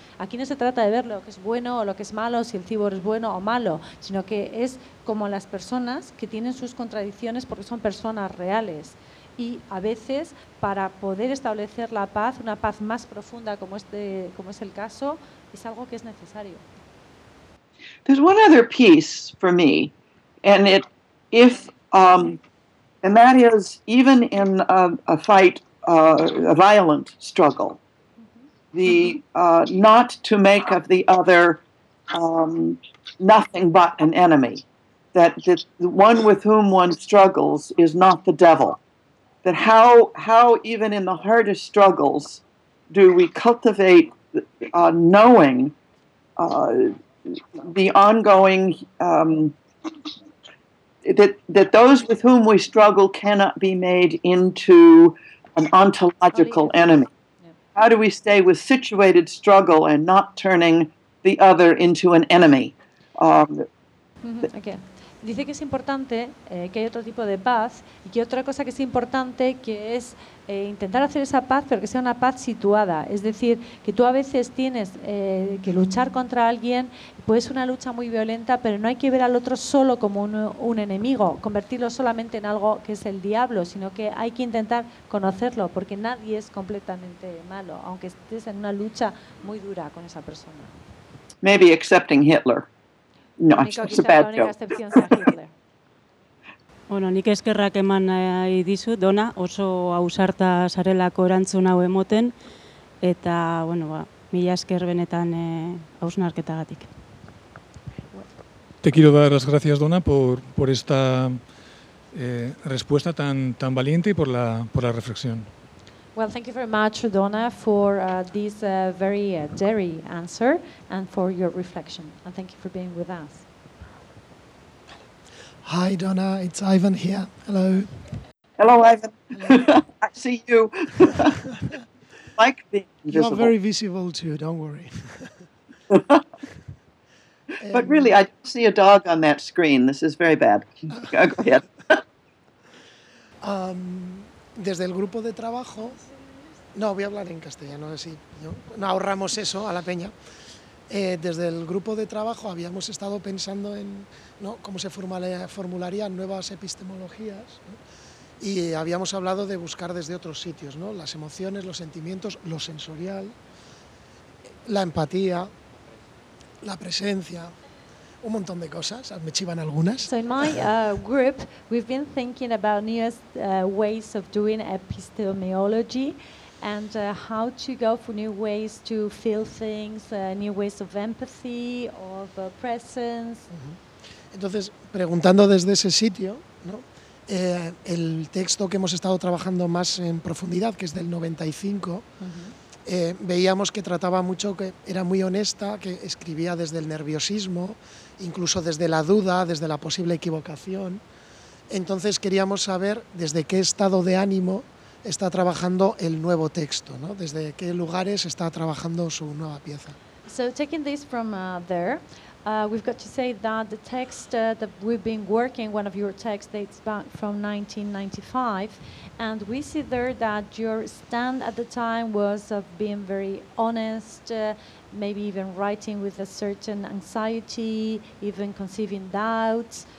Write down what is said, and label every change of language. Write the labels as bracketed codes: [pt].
[es] Aquí no se trata de ver lo que es bueno o lo que es malo, si el cyborg es bueno o malo, sino que es como las personas que tienen sus contradicciones porque son personas reales. Y a veces, para poder establecer la paz, una paz más profunda como, como es el caso, es algo que es necesario. [en] There's one other piece for me, and it, if, and that is, even in a fight, a violent struggle, the not to make of the other nothing but an enemy, that the one with whom one struggles is not the devil, that how even in the hardest struggles do we cultivate knowing the ongoing that those with whom we struggle cannot be made into an ontological enemy. How do we stay with situated struggle and not turning the other into an enemy? Okay. [es] Dice que es importante que hay otro tipo de paz y que otra cosa que es importante que es intentar hacer esa paz, pero que sea una paz situada. Es decir, que tú a veces tienes que luchar contra alguien, puede ser una lucha muy violenta, pero no hay que ver al otro solo como un enemigo, convertirlo solamente en algo que es el diablo, sino que hay que intentar conocerlo, porque nadie es completamente malo, aunque estés en una lucha muy dura con esa persona. [en] Maybe accepting Hitler. No, it's a bad joke. [eu] Bueno, nik eskerrak eman nahi dizut, Dona, oso ausarta zarelako erantzun hau emoten, eta, bueno, ba, mila esker benetan hausnarketagatik. [es] Te quiero dar las gracias, Dona, por esta respuesta tan valiente y por la reflexión. [en] Well, thank you very much, Donna, for this very daring answer and for your reflection. And thank you for being with us. Hi, Donna. It's Ivan here. Hello. Hello, Ivan. Hello. I see you. Like being invisible. You are very visible, too. Don't worry. But really, I see a dog on that screen. This is very bad. Go ahead. [es] Desde el grupo de trabajo... No, voy a hablar en castellano, así ahorramos eso a la peña. Desde el grupo de trabajo habíamos estado pensando en cómo se formularían nuevas epistemologías, ¿no? Y habíamos hablado de buscar desde otros sitios, ¿no? Las emociones, los sentimientos, lo sensorial, la empatía, la presencia... Un montón de cosas, me chivan algunas. [en] So in my group, we've been thinking about newest ways of doing epistemology and how to go for new ways to feel things, new ways of empathy, of presence. [es] Entonces, preguntando desde ese sitio, ¿no? El texto que hemos estado trabajando más en profundidad, que es del 95, veíamos que trataba mucho, que era muy honesta, que escribía desde el nerviosismo, incluso desde la duda, desde la posible equivocación. Entonces queríamos saber desde qué estado de ánimo está trabajando el nuevo texto, ¿no? Desde qué lugares está trabajando su nueva pieza. [en] So taking this from there, we've got to say that the text that we've been working, one of your texts, dates back from 1995, and we see there that your stand at the time was of being very honest, maybe even writing with a certain anxiety, even conceiving doubts.